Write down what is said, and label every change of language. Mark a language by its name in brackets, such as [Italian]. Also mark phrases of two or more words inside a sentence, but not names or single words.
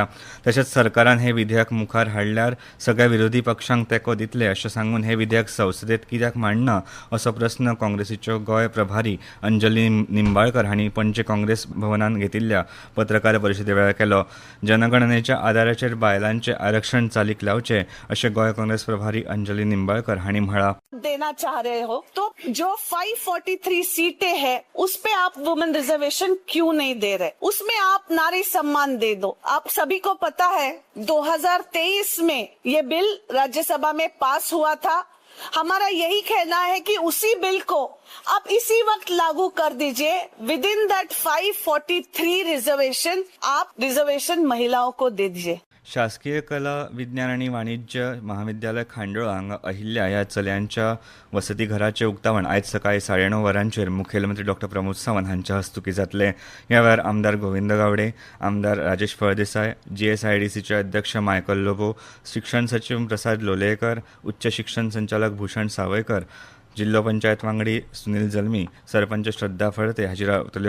[Konkani] तशेंच सरकारान हे विधेयक मुखार हाडल्यार सगळ्या विरोधी पक्षांक तेंको दितले अशें सांगून हे विधेयक संसदेत कित्याक मांडना असो प्रस्न काँग्रेसीच्यो गोंय प्रभारी अंजली निंबाळकर हांणी पणजे काँग्रेस भवनांत घेतिल्ल्या पत्रकार परिशदे वेळार केलो. जनगणनेच्या आदाराचेर बायलांचे आरक्षण चालीक लावचे अशें गोंय काँग्रेस प्रभारी अंजलि निंबाळकर हांणी म्हळां. [Hindi] देना चाह रहे हो तो जो 543 सीटें हैं उस पे आप [English] women reservation [Hindi] क्यों नहीं दे रहे? उसमें आप नारी सम्मान दे दो. आप सभी को पता है 2023 में ये बिल राज्यसभा में पास हुआ था. हमारा यही कहना है कि उसी बिल को आप इसी वक्त लागू कर दीजिए. [English] within that 543 reservation [Hindi] आप रिजर्वेशन महिलाओं को दे दीजिए. [Konkani] शासकीय कला विज्ञान आणि वाणिज्य महाविद्यालय खांडोळा हांगा अहिल्या ह्या चलयांच्या वसतिघराचे उक्तावण आयज सकाळी 9:30 वरांचेर मुखेलमंत्री डॉ. प्रमोद सावंत हांच्या हस्तुकी जातले. ह्या वेळार आमदार गोविंद गावडे, आमदार राजेश फळदेसाय, GSIDCचे अध्यक्ष मायकल लोबो, शिक्षण सचिव प्रसाद लोलयेकर, उच्च शिक्षण संचालक भूषण सावयकर, जिल्लो पंचायत वांगडी सुनील जल्मी, सरपंच श्रद्धा फळते हाजीर रावतल्यो.